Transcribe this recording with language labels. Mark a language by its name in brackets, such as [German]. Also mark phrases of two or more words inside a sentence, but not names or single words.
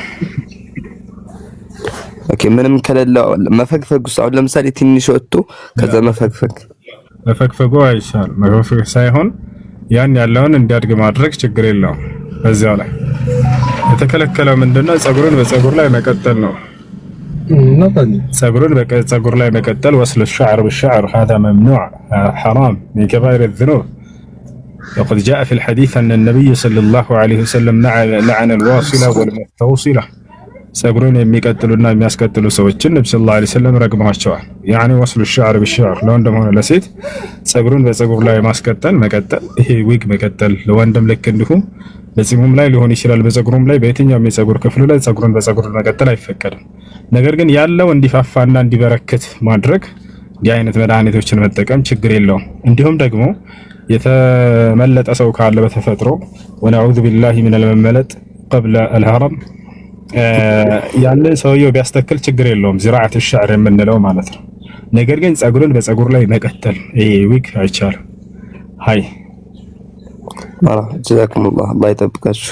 [Amharic] ኦኬ ምንም ከሌለው መፈግፈግ ውስጥ አሁን ለምሳሌ ትንሽ ወጥቶ ከዛ መፈግፈጉ አይቻልም። መፈግፈግ ሳይሆን ያን ያለውን እንዲያድግ ማድረግ ችግር የለውም። በዚያው ላይ የተከለከለው ምንድነው? ፀጉርን በፀጉር ላይ መቀጠል ነው። ፀጉርን በፀጉር ላይ መቀጠል ወስል [Arabic] الشعر بالشعر هذا ممنوع حرام من كبائر الذنوب. وقد جاء في الحديث أن النبي صلى الله عليه وسلم لعن الواصلة والمستوصلة. [Amharic] ፀጉርን የሚቀጥሉና የሚያስቀጥሉ ሰዎችን ነብዩ [Arabic] صلى الله عليه وسلم [Amharic] ረግመዋቸዋል። [Arabic] يعني وصل الشعر بالشعر [Amharic] ለወንድም ሆነ ለሴት ፀጉርን በፀጉር ላይ ማስቀጠል መቀጠል፣ ይሄ ዊግ መቀጠል ለወንድም ልክ እንዲሁ በጺሙም ላይ ሊሆን ይችላል፣ በፀጉሩም ላይ በየትኛውም የፀጉር ክፍሉ ላይ ፀጉርን በፀጉር መቀጠል አይፈቀድም። ነገር ግን ያለው እንዲፋፋና እንዲበረክት ማድረግ እንዲህ አይነት መድኃኒቶችን መጠቀም ችግር የለውም። እንዲሁም ደግሞ የተመለጠ ሰው ካለ በተፈጥሮ [Arabic] ونعوذ بالله من [Amharic] መመለጥ [Arabic] قبل الهرم [Amharic] ያንን ሰውየው ቢያስተክል ችግር የለውም፣ [Arabic] زراعة الشعر [Amharic] የምንለው ማለት ነው። ነገር ግን ፀጉርን በፀጉር ላይ መቀጠል ይሄ ዊግ አይቻልም። ሃይ ጀዛኩሙላህ አላህ ይጠብቃችሁ።